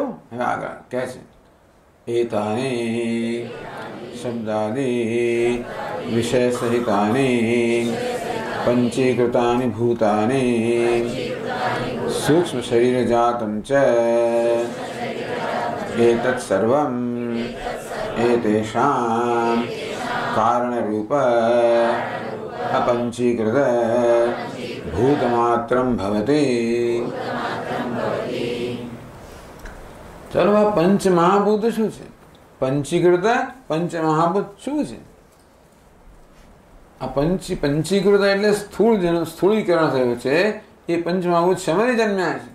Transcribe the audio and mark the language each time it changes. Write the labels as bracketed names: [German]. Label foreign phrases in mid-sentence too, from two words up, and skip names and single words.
[Gujarati] હવે આગળ કહે છે [Sanskrit] એતાની શબ્દાદી વિષય સહિતાની પંચીકૃતાની ભૂતાની સૂક્ષ્મ શરીર જાતમ ચ એતत् સર્વમ એતેષાં કારણરૂપ अपंचीकृत भूतमात्रं भवति. [Gujarati] चलो આ પંચમહાભૂત શું છે? પંચીકૃત પંચમહાભૂત શું છે? આ પંચીકૃત એટલે સ્થૂળ, જેનું સ્થૂળીકરણ થયું છે, એ પંચમહાભૂત શેમાંથી જન્મ્યા છે?